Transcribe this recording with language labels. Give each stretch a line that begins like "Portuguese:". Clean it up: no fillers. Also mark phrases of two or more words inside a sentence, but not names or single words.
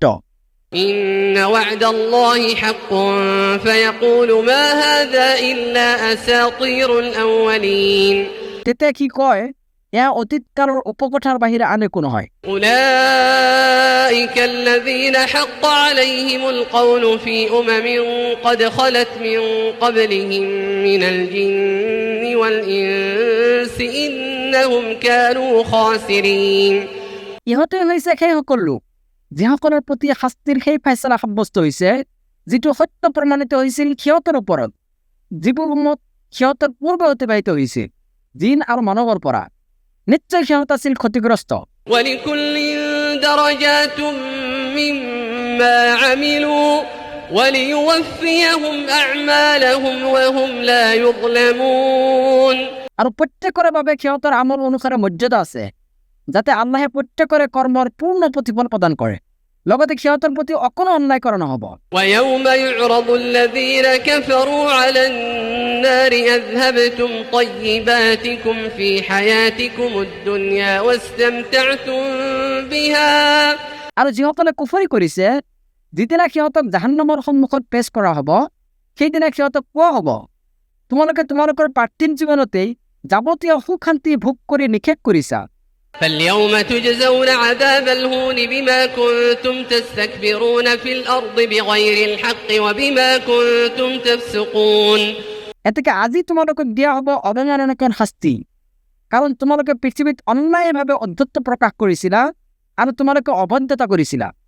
Arabic: إن وعد الله حق فيقول ما هذا إلا أساطير الأولين।
Assamese: তেতিয়া কি কয়, এয়া অতীতকালৰ উপকথাৰ বাহিৰে আন একো নহয়।
Arabic: أولئك الذين حق عليهم القول في أمم قد خلت من قبلهم من الجن والإنس إنهم كانوا خاسرين।
Assamese: ইহঁতে হৈছে সেইসকল লোক যিসকলৰ প্ৰতি শাস্তিৰ সেই ফেচলা সাব্যস্ত হৈছে যিটো সত্য প্ৰমাণিত হৈছিল সিহঁতৰ ওপৰত, যিবোৰ উম্মত সিহঁতৰ পূৰ্বে অতিবাহিত হৈছে জিন আৰু মানৱৰ পৰা। নিশ্চয় সিহঁত আছিল ক্ষতিগ্ৰস্ত।
Arabic: ولكل درجات مما عملوا وليوفيهم أعمالهم وهم لا يظلمون।
Assamese: আৰু প্ৰত্যেকৰে বাবে সিহঁতৰ আমল অনুসাৰে মৰ্যাদা আছে, যাতে আল্লাহে প্ৰত্যেকৰে কৰ্মৰ পূৰ্ণ প্ৰতিফল প্ৰদান কৰে লগতে সিহঁতৰ প্ৰতি অকণো অন্যায় কৰা নহ'ব।
Arabic: ويوم يعرض الذين كفروا على النار أذهبتم طيباتكم في حياتكم الدنيا واستمتعتم بها
Assamese: আৰু যিসকলে কুফৰি কৰিছে, যিদিনা সিহঁতক জাহান্নামৰ সন্মুখত পেছ কৰা হ'ব, সেইদিনা সিহঁতক কোৱা হ'ব, তোমালোকে তোমালোকৰ পাৰ্থিৱ জীৱনতেই যাৱতীয় সুখ শান্তি ভোগ কৰি নিষেধ কৰিছা।
Arabic: فاليوم تجزون عذاب الهون بما كنتم تستكبرون في الأرض بغير الحق وبما كنتم تفسقون
Assamese: এতেকে আজি তোমালোকক দিয়া হ'ব অবমাননাকৰ শাস্তি, কাৰণ তোমালোকে পৃথিৱীত অন্যায়ভাৱে অধ্যত্ব প্ৰকাশ কৰিছিলা আৰু তোমালোকে অভদ্ৰতা কৰিছিলা।